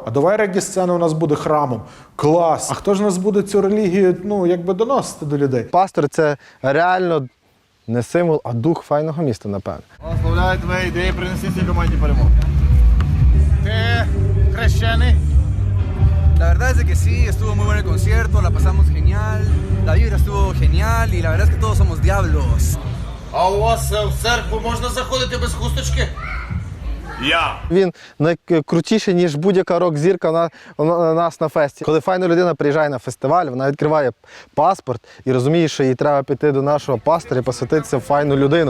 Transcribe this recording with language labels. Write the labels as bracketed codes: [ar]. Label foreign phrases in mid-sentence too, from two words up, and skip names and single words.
[uk] А давай регі-сцена у нас буде храмом. Клас. А хто ж нас буде цю релігію, доносити до людей? Пастор – це реально не символ, а дух файного міста, напевно. Благословляю твої ідеї, принеси цій команді перемогу. Хрещений? [es] La verdad es de que sí, estuvo muy bueno el concierto, la pasamos genial, la vibra estuvo genial y la verdad es que todos somos diablos. [uk] А у вас в церкву можна заходити без хусточки? Він найкрутіший, ніж будь-яка рок-зірка у нас на фесті. Коли файна людина приїжджає на фестиваль, вона відкриває паспорт і розуміє, що їй треба піти до нашого пастора і посвятитися в файну людину.